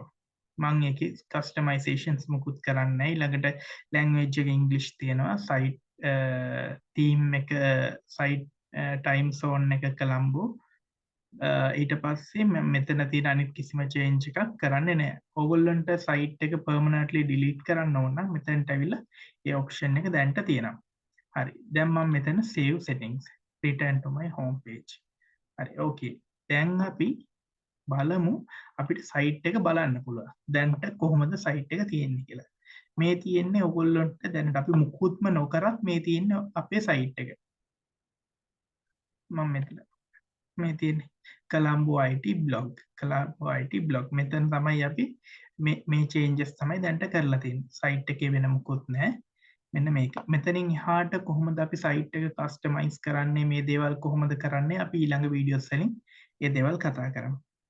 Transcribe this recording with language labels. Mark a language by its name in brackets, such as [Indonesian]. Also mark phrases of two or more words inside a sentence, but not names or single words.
[Sinhala] මම ඒකේ customizations මුකුත් කරන්නේ ඊළඟට language එක English තියෙනවා [English] site theme [Sinhala] එක [English] site time zone [Sinhala] එක Colombo ඊට පස්සේ මෙතන තියෙන අනිත් කිසිම change එකක් කරන්නේ නැහැ. ඕගොල්ලන්ට site එක [English] permanently delete [Sinhala] කරන්න ඕන නම් මෙතනට ඇවිල්ලා ඒ option එක දැන්ට තියෙනවා. හරි. දැන් මම මෙතන [English] save settings return to my home page. [Sinhala] හරි. okay. දැන් අපි බලමු අපිට site එක බලන්න පුළුවන්. දැන්ට කොහොමද site එක තියෙන්නේ කියලා. මේ තියෙන්නේ ඕගොල්ලන්ට දැනට අපි මුකුත්ම නොකරත් මේ තියෙන්නේ අපේ site එක. මම මෙතන මේ තියෙන්නේ Colombo IT blog. Colombo IT blog. මෙතන තමයි අපි මේ changes තමයි දැන්ට කරලා තියෙන්නේ. site එකේ වෙන මුකුත් නැහැ. මෙන්න මේක. මෙතනින් එහාට කොහොමද අපි site එක customize කරන්නේ මේ දේවල් කොහොමද කරන්නේ අපි ඊළඟ videos වලින් මේ දේවල් කතා කරමු.